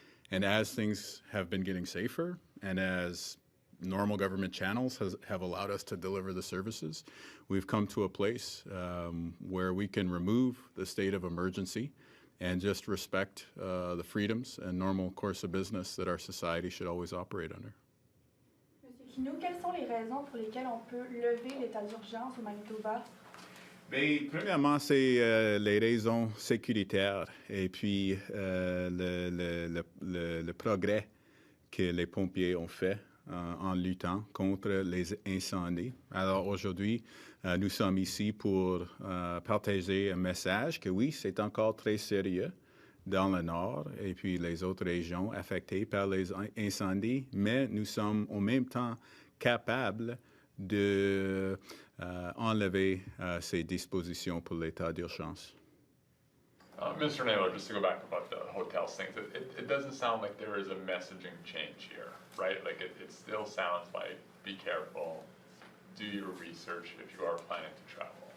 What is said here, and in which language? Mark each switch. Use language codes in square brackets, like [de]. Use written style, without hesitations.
[en] And as things have been getting safer and as normal government channels have allowed us to deliver the services, we've come to a place where we can remove the state of emergency and just respect the freedoms and normal course of business that our society should always operate under. [fr] Monsieur Kinew, quelles sont les raisons pour lesquelles on peut lever l'état d'urgence au Manitoba? Bien, premièrement, c'est les raisons sécuritaires et puis le progrès que les pompiers ont fait en luttant contre les incendies. Alors aujourd'hui, nous sommes ici pour partager un message que oui, c'est encore très sérieux dans le nord et puis les autres régions affectées par les incendies, mais nous sommes en même temps capables de enlever ces dispositions pour l'état d'urgence. [en] Mr. Naylor, just to go back about the hotels things, it doesn't sound like there is a messaging change here, right? Like it still sounds like be careful, do your research if you are planning to travel.